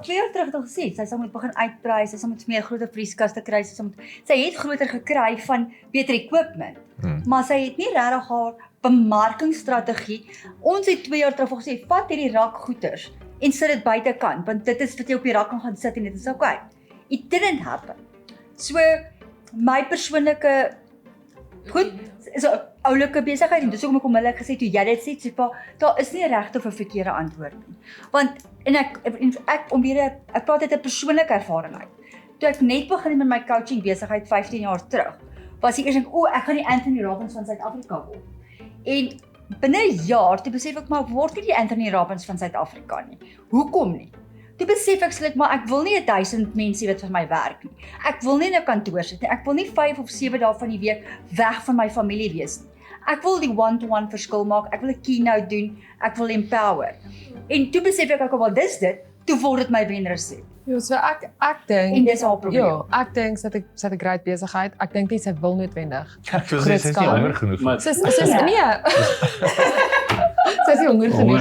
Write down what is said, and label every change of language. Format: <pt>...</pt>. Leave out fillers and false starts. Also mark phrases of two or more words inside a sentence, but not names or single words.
<af>Al 2 jaar terug het al gesê, sy sal moet begin uitbrei, sy sal moet meer groter vrieskaste kry, sy het groter gekry van beter equipment. Maar sy het nie regtig haar bemarkingsstrategie. Ons het 2 jaar terug gesê, vat hierdie rakgoeders en sit dit buitekant, want dit is wat jy op die rak kan gaan sit en dit is okay.</af> <en>It didn't happen.</en> <af>So my persoonlike goed, is 'n oulike besigheid en dis hoekom ek onmiddellik gesê toe jy dit sê, sê pa, daar is nie 'n regte of 'n verkeerde antwoord nie. Want ek praat uit 'n persoonlike ervaring uit. Toe ek net begin met my coaching besigheid 15 jaar terug, was ek eers dink, ek gaan die Anthony Robbins van Suid-Afrika word. En binne 'n jaar toe besef ek maar ek word nie die Anthony Robbins van Suid-Afrika nie. Hoekom nie? Toe besef ek skielik maar ek wil nie 1000 mense wat vir my werk nie. Ek wil nie in 'n kantoor sit nie. Ek wil nie 5 of 7 dae van die week weg van my familie wees nie. Ek wil die one-to-one verskil maak. Ek wil 'n keynote doen. Ek wil empower. En toe besef ek wel dis dit. Toe word dit my wenresep. Ja, so ek dink en dis haar probleem. Ja, ek dink sy het 'n great besigheid. Ek dink nie sy wil noodwendig. Ek wil sê sy is nie honger genoeg. Sy is nee. Sy is nie honger genoeg.</af>